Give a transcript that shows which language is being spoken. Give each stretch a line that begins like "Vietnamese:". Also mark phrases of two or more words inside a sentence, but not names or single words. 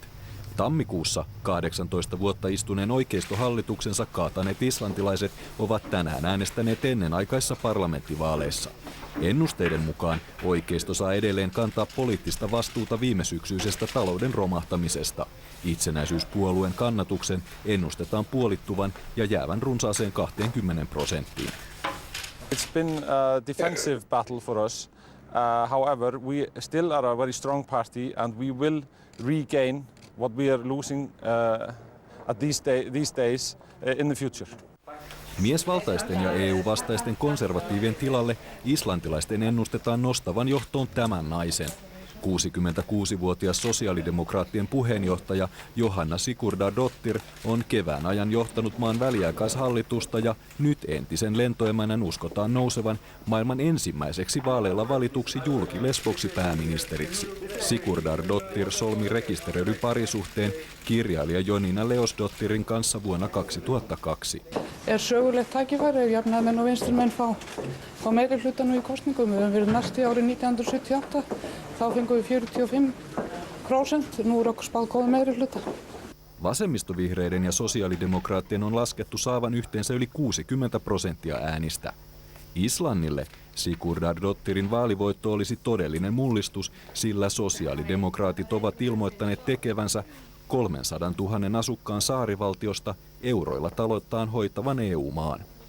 Finnish: Tammikuussa 18 vuotta istuneen oikeistohallituksensa kaataneet islantilaiset ovat tänään äänestäneet ennenaikaisissa parlamenttivaaleissa. Ennusteiden mukaan oikeisto saa edelleen kantaa poliittista vastuuta viimesyksyisestä talouden romahtamisesta. Itsenäisyyspuolueen kannatuksen ennustetaan puolittuvan ja jäävän runsaaseen 20%.
English: It's been a defensive battle for us. However, we still are a very strong party and we will regain what we are losing at these days in the future.
Finnish: Miesvaltaisten ja EU-vastaisten konservatiivien tilalle islantilaisten ennustetaan nostavan johtoon tämän naisen. 66-vuotias sosiaalidemokraattien puheenjohtaja Johanna Sigurdardóttir on kevään ajan johtanut maan väliaikaishallitusta ja nyt entisen lentoemännän uskotaan nousevan maailman ensimmäiseksi vaaleilla valituksi julkilesboksi pääministeriksi. Sigurdardóttir solmi rekisteröidyn parisuhteen kirjailija Jonina Leósdóttirin kanssa vuonna 2002.
Icelandic: Sögulegt tækifæri ef jafnaðarmenn og vinstrimenn fá meirihluta nú í kosningum. Við höfum verið næst í árið 1978. Þá fengum við 45%. Nú er okkur spáð góða meirihluta.
Finnish: Vasemmistovihreiden ja sosiaalidemokraattien on laskettu saavan yhteensä yli 60% äänistä. Islannille Sigurdardóttirin vaalivoitto olisi todellinen mullistus, sillä sosiaalidemokraatit ovat ilmoittaneet tekevänsä 300 000 asukkaan saarivaltiosta euroilla talouttaan hoitavan EU-maan.